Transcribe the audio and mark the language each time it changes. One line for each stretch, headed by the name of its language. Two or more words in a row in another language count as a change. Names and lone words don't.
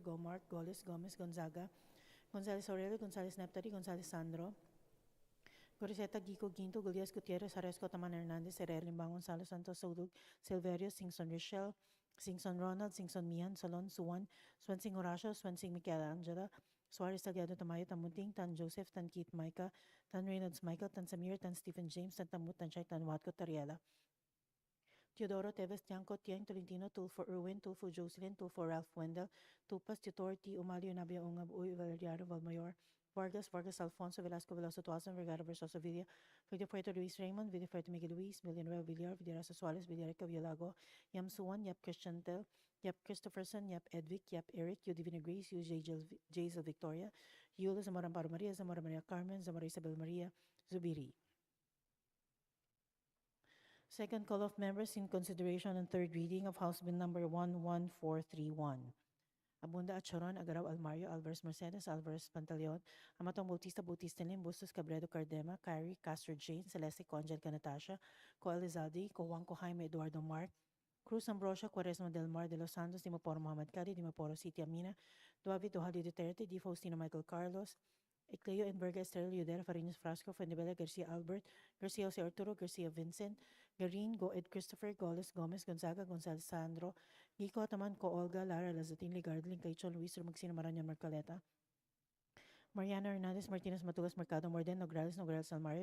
English: Gomart, Goles, Gomez, Gonzaga, Gonzales Aurelio, Gonzales Neptari, Gonzales Sandro, Goriseta, Gico, Ginto, Gullias, Gutierrez, Aresco, Taman Hernandez, Herrera, Limbangon, Salos, Santos, Saudug, Silverio, Singson Rochelle, Singson Ronald, Singson Mian, Salon, Suwan, Swansing Horacio, Swansing Michelangela, Suarez Salgado, Tamayo, Tamunting, Tan Joseph, Tan Keith Micah, Tan Reynolds Michael, Tan Samir, Tan Stephen James, Tan Tamut, Tan Chay, Tan Watco, Tariela, Teodoro, Teves, Tiangco, Tiang, Tolentino, Tulfo Irwin, Tulfo Jocelyn, Tulfo Ralph Wendell, Tupas, Tutor, T. Umalio, Nabia, Ungab, Uy, Valeriano, Valmayor, Vargas, Vargas Alfonso, Velasco, Velasco, Tuason, Vergara, Versosa, Villa, Puerto Luis Raymond, Puerto Miguel Luis, Villanueva, Villar, Villarasa Suarez, Villarica, Villago, Yam Suwan, Yap Christian Tel, Yap Christopherson, Yap Edvic, Yap Eric, Yu Divina Grace, Yu Jazel Victoria, Yula Zamora Amparo Maria, Zamora Maria Carmen, Zamora Isabel Maria, Zubiri. Second call of members in consideration and third reading of House Bill number 11431. Abunda Acharon, Agaraw Almario, Alvarez Mercedes, Alvarez Pantaleon, Amatong Bautista, Bautista Lim, Bustos Cabredo Cardema, Cari, Castro Jane, Celeste, Angelica Natasha, Co Elizalde, Co Juan, Co Jaime, Eduardo Mark, Cruz Ambrosio, Quaresma del Mar, de Los Santos, Dimaporo Muhammad Cali, Dimaporo City Amina, Duavi Dohali Duterte, Di Faustino Michael Carlos, Ecleo Enverga, Estrella, Udera, Farinas Frasco, Fuendebella, Garcia Albert, Garcia Jose Arturo, Garcia Vincent, Garin, Goed Christopher, Goles, Gomez, Gonzaga, Gonzales Sandro, Gico Ataman, Co Olga, Lara, Lazatin, Ligardlin, Caichon, Luis, Rumagsino, Maranyan, Marcaleta, Mariana Hernandez, Martinez, Matugas, Mercado, Morden, Nograles, Nograles, Almario,